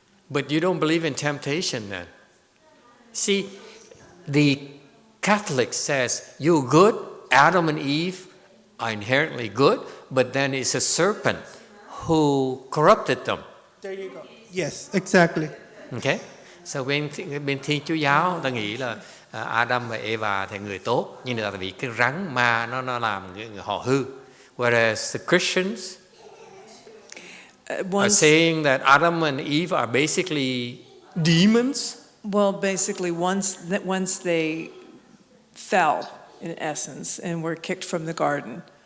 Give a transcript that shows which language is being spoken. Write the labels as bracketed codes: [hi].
[en] But you don't believe in temptation then? See, the Catholic says you're good, Adam and Eve are inherently good, but then it's a serpent who corrupted them. There you go. Yes, exactly. Okay? [vi] So bên Thiên Chúa giáo ta nghĩ là Adam và Eva thì người tốt, nhưng là vì cái rắn ma nó làm họ hư. [en] Whereas the Christians are saying that Adam and Eve are basically demons. Well, basically, once they fell, in essence, and were kicked from the garden.